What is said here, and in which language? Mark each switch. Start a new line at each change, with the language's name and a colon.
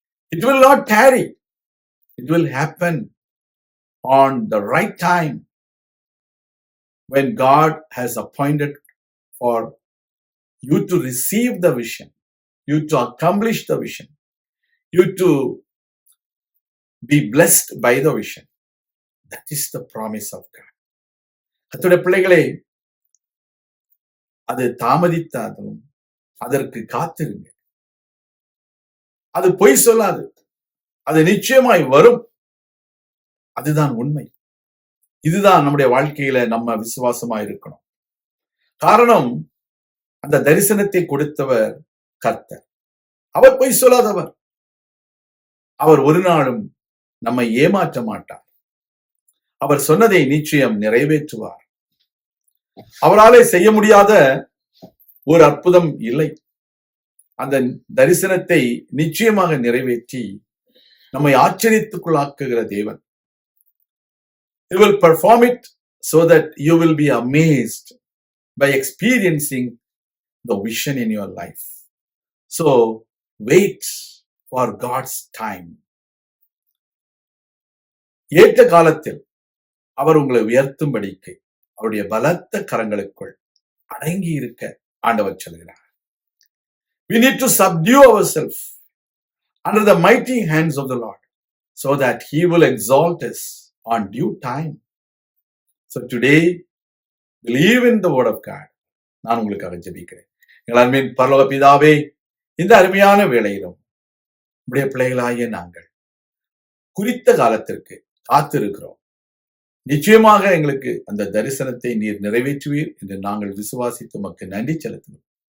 English: It will not tarry. It will happen on the right time when God has appointed for you to receive the vision, you to accomplish the vision, you to be blessed by the vision. That is the promise of God.
Tamil: கர்த்தருடைய பிள்ளைகளே, அது தாமதித்தாலும் அதற்கு காத்திருங்க. அது பொய் சொல்லாது. அது நிச்சயமாய் வரும். அதுதான் உண்மை. இதுதான் நம்முடைய வாழ்க்கையில நம்ம விசுவாசமா இருக்கணும். காரணம், அந்த தரிசனத்தை கொடுத்தவர் கர்த்தர். அவர் பொய் சொல்லாதவர். அவர் ஒரு நாளும் நம்மை ஏமாற்ற மாட்டார். அவர் சொன்னதை நிச்சயம் நிறைவேற்றுவார். அவராலே செய்ய முடியாத ஒரு அற்புதம் இல்லை. அந்த தரிசனத்தை நிச்சயமாக நிறைவேற்றி நம்மை ஆச்சரியத்துக்குள்ளாக்குகிற தேவன்.
English: He will perform it so that you will be amazed by experiencing the vision in your life. So wait for God's time.
Tamil: ஏற்ற காலத்தில் அவர் உங்களை உயர்த்தும்படிக்கு அவருடைய பலத்த கரங்களுக்குள் அடங்கி இருக்க ஆண்டவர் சொல்கிறார்.
English: We need to subdue ourselves under the mighty hands of the Lord so that He will exalt us on due time. So today, believe in the word of God.
Tamil: நான் உங்களுக்காக ஜெபிக்கிறேன். எங்கள் அன்பின் பரலோக பிதாவே, இந்த அருமையான வேளையிலும் உடைய பிள்ளைகளாகிய நாங்கள் குறித்த காலத்திற்கு காத்திருக்கிறோம். நிச்சயமாக எங்களுக்கு அந்த தரிசனத்தை நீர் நிறைவேற்றுவீர் என்று நாங்கள் விசுவாசித்து உமக்கு நன்றி செலுத்துகிறோம்.